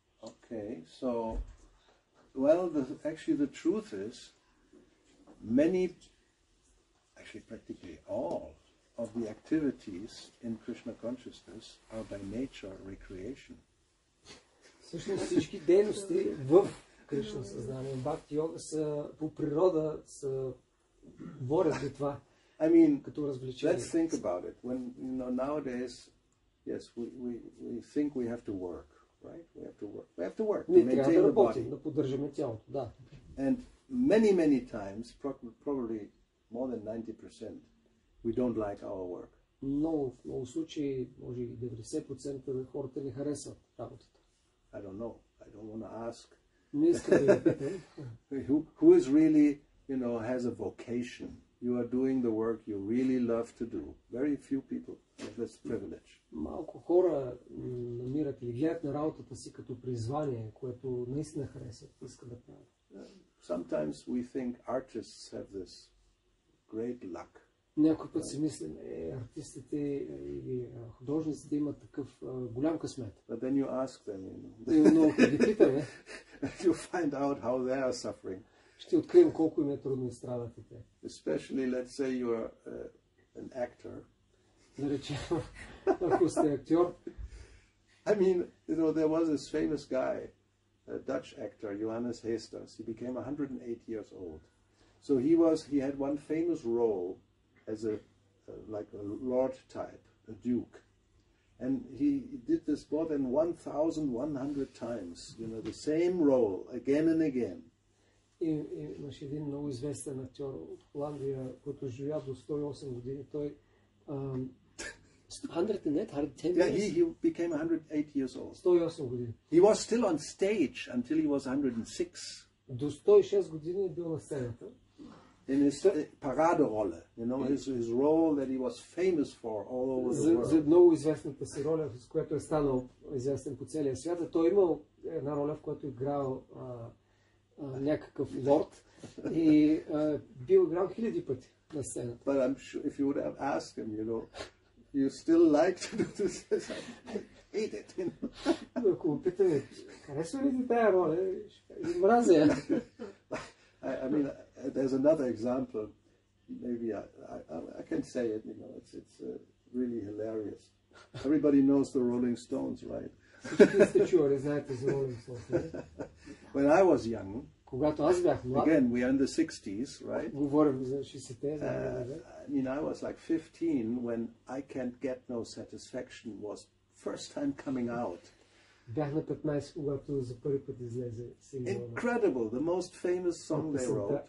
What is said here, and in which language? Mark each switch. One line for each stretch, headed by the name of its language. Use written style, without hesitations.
English: Okay, so, well, actually the truth is, actually practically all of the activities in Krishna consciousness are by nature recreation.
Bulgarian: Всъщност всички дейности в Кришна съзнание, Бхакти-йога са по природа са борят за това.
English: I mean,
Bulgarian: като развлечение.
English: Let's think about it. When nowadays, yes, we think we have to work, right? We have to work to maintain the body.
Bulgarian: Да поддържаме тялото, да.
English: And many times, probably more than 90%, we don't like our work.
Bulgarian: Много случаи, може и 90% на хората не харесват работата.
English: I don't know. I don't want to ask.
Bulgarian: Не искам да питам.
English: Who is really, has a vocation? You are doing the work you really love to do. Very few people have this privilege.
Bulgarian: Малко хора намират или гледат на работата си като призвание, което наистина харесват, искат да правят.
English: Sometimes we think artists have this great luck.
Bulgarian: Някой път си мислим, артистите или художниците имат такъв голям късмет.
English: But then you ask them,
Bulgarian: Но ако ги питаме,
English: you find out how they are suffering.
Bulgarian: ще открием колко им е трудно и страдат и те.
English: Especially, let's say you are an actor.
Bulgarian: Да речем, ако сте актьор.
English: I mean, there was this famous guy, a Dutch actor, Johannes Heesters. He became 108 years old. So he had one famous role as like a lord type, a duke. And he did this more than 1,100 times, the same role again and again.
Bulgarian: Имаше един много известен актьор от Холандия, който живя до 108 години. Той
English: 110 Yeah, years? he became 108 years old.
Bulgarian: 108 години.
English: He was still on stage until he was 106
Bulgarian: До 106 години е бил на сцената.
English: in his Paraderolle, his role that he was famous for all over the world.
Bulgarian: За много известната си роля, с която е станал известен по целия свят. А той имал една роля, в която е играл някакъв лорд и бил играл хиляди пъти на сцената.
English: But I'm sure if you would have asked him, you still like to do this? I hate it.
Bulgarian: Ако питаме, харесва ли ти тая роля? Мразя я.
English: I mean, there's another example. Maybe I can say it. It's really hilarious. Everybody knows the Rolling Stones, right?
Bulgarian: Всички сте чували, знаете за Rolling Stones.
English: When I was young,
Bulgarian: когато аз бях млад,
English: again we are in the 60s, right?
Bulgarian: говорим за 60-те.
English: I mean, I was like 15 when I Can't Get No Satisfaction was first time coming out.
Bulgarian: Бях на 15, когато за първи път излезе сингъл.
English: Incredible, the most famous song they wrote.